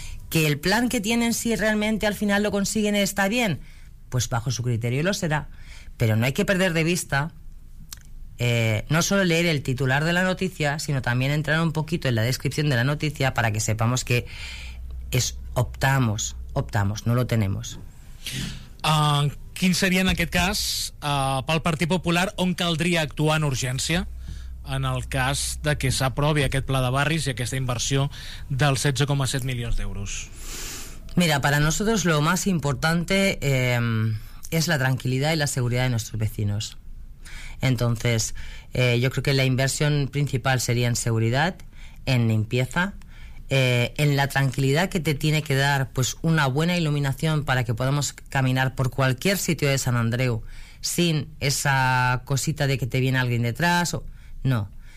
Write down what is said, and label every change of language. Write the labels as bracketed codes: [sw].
[es] ¿Que el plan que tienen, si realmente al final lo consiguen, está bien? Pues bajo su criterio lo será. Pero no hay que perder de vista, no solo leer el titular de la noticia, sino también entrar un poquito en la descripción de la noticia para que sepamos que es optamos, no lo tenemos. [ca] Quin seria, en aquest cas, pel Partit Popular, on caldria actuar en urgència en el cas de que s'aprovi aquest pla de barris i aquesta inversió dels 16,7 milions d'euros? [es] Mira, para nosotros lo más importante es la tranquilidad y la seguridad de nuestros vecinos. Entonces, yo creo que la inversión principal sería en seguridad, en limpieza, en la tranquilidad que te tiene que dar pues una buena iluminación para que podamos caminar por cualquier sitio de San Andreu sin esa cosita de que te viene alguien detrás. No.